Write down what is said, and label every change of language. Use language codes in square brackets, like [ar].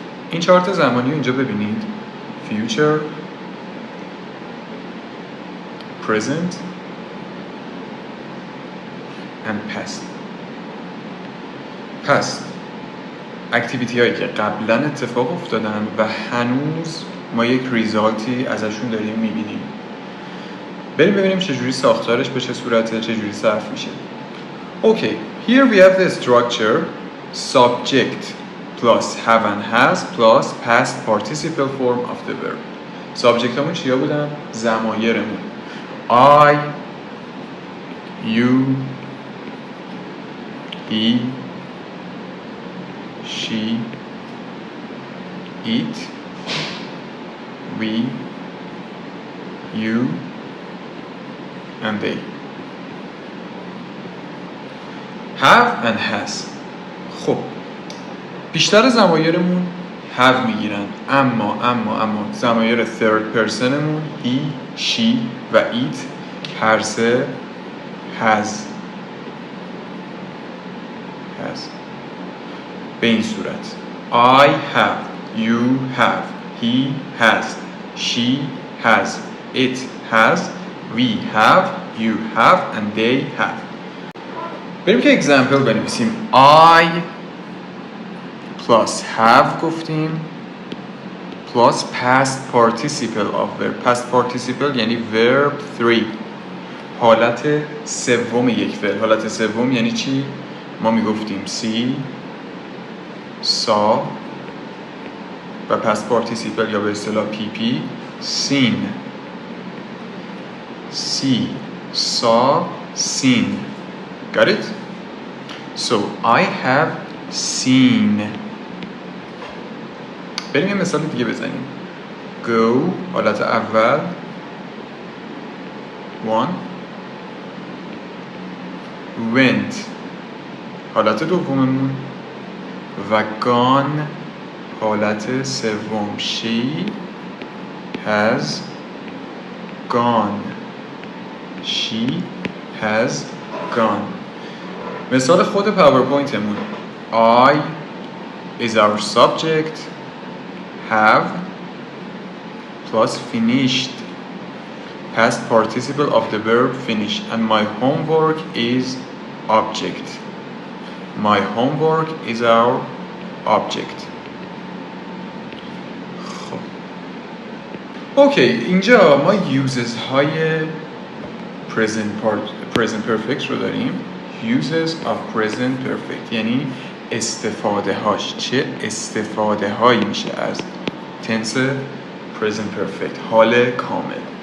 [fa] این چارت زمانی رو اینجا ببینید: [en] future، present and past. [fa] پس اکتیویتی هایی که قبلا اتفاق افتادن و هنوز ما یک ریزالتی ازشون داریم میبینیم. بریم ببینیم چجوری ساختارش به چه صورته، چجوری صرف میشه. [en] Okay, here we have the structure subject plus have and has plus past participle form of the verb. [fa] سابجکت همون چیا بودن؟ ضمایرمون [en] I, you, he, she, it, we, you and they. have and has. [fa] خب بیشتر ضمایرمون have میگیرن، اما ضمایر third personمون he, she و it هر سه has. به این صورت [en] I have, you have, he has, she has, it has, we have, you have and they have. [fa] بریم که example بنویسیم. [en] I plus have [fa] گفتیم [en] plus past participle of verb. [fa] past participle یعنی verb 3، حالت سوم یک فعل. حالت سوم یعنی چی؟ ما میگفتیم [en] see، saw [fa] و past participle یا به اصطلاح PP seen. [en] see, saw, seen. Got it? So I have seen. [fa] بریم یه مثال دیگه بزنیم. go حالت اول one، went حالت دوممون و gone حالت سوم [en] she has gone. she has gone. [fa] مثال خود پاورپوینتمون [en] I is our subject، have plus finished past participle of the verb finish and my homework is object. my homework is our object. [fa] خب اوکی، اینجا ما uses های present perfect رو داریم. [en] uses of present perfect [fa] یعنی استفاده هاش. چه استفاده هایی میشه از tense present perfect؟ حال کامل.